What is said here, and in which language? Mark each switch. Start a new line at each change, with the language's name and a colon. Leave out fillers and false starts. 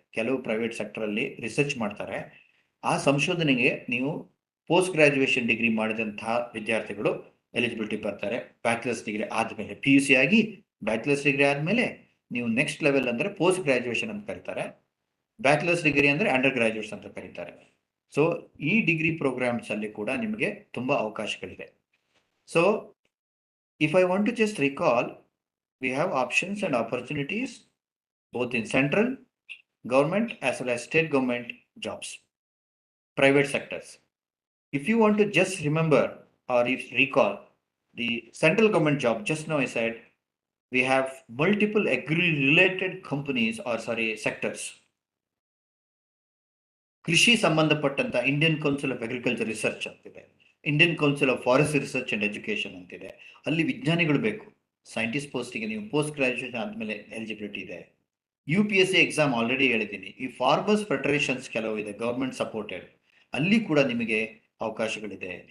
Kannada: ಕೆಲವು private ಸೆಕ್ಟರಲ್ಲಿ research ಮಾಡ್ತಾರೆ. ಆ ಸಂಶೋಧನೆಗೆ ನೀವು ಪೋಸ್ಟ್ ಗ್ರಾಜುಯೇಷನ್ ಡಿಗ್ರಿ ಮಾಡಿದಂತಹ ವಿದ್ಯಾರ್ಥಿಗಳು ಎಲಿಜಿಬಿಲಿಟಿ ಬರ್ತಾರೆ. ಬ್ಯಾಚಲರ್ಸ್ ಡಿಗ್ರಿ ಆದಮೇಲೆ, PUC ಆಗಿ ಬ್ಯಾಚಲರ್ಸ್ ಡಿಗ್ರಿ ಆದಮೇಲೆ ನೀವು ನೆಕ್ಸ್ಟ್ ಲೆವೆಲ್ ಅಂದರೆ ಪೋಸ್ಟ್ ಗ್ರಾಜುಯೇಷನ್ ಅಂತ ಕರೀತಾರೆ. ಬ್ಯಾಚಲರ್ಸ್ ಡಿಗ್ರಿ ಅಂದರೆ ಅಂಡರ್ ಗ್ರಾಜುಯೇಟ್ಸ್ ಅಂತ ಕರೀತಾರೆ. ಸೊ ಈ ಡಿಗ್ರಿ ಪ್ರೋಗ್ರಾಮ್ಸ್ ಅಲ್ಲಿ ಕೂಡ ನಿಮಗೆ ತುಂಬ ಅವಕಾಶಗಳಿದೆ.
English: So if I want to just recall, we have options and opportunities both in central government as well as state government jobs, private sectors. If you want to just remember or if recall the central government job, just now I said we have multiple agri related companies or sectors.
Kannada: ಕೃಷಿ ಸಂಬಂಧಪಟ್ಟಂತ Indian council of agriculture research ಅಂತಿದೆ, Indian council of forest research and education ಅಂತಿದೆ. ಅಲ್ಲಿ ವಿಜ್ಞಾನಿಗಳು ಬೇಕು. Scientist ಪೋಸ್ಟಿಗೆ ನೀವು post graduation ಆದಮೇಲೆ eligibility ಇದೆ. UPSC ಎಕ್ಸಾಮ್ ಆಲ್ರೆಡಿ ಹೇಳಿದ್ದೀನಿ. ಈ ಫಾರ್ಮರ್ಸ್ ಫೆಡರೇಷನ್ಸ್ ಕೆಲವು ಇದೆ, ಗೌರ್ಮೆಂಟ್ ಸಪೋರ್ಟೆಡ್, ಅಲ್ಲಿ ಕೂಡ ನಿಮಗೆ ಅವಕಾಶಗಳಿದೆ.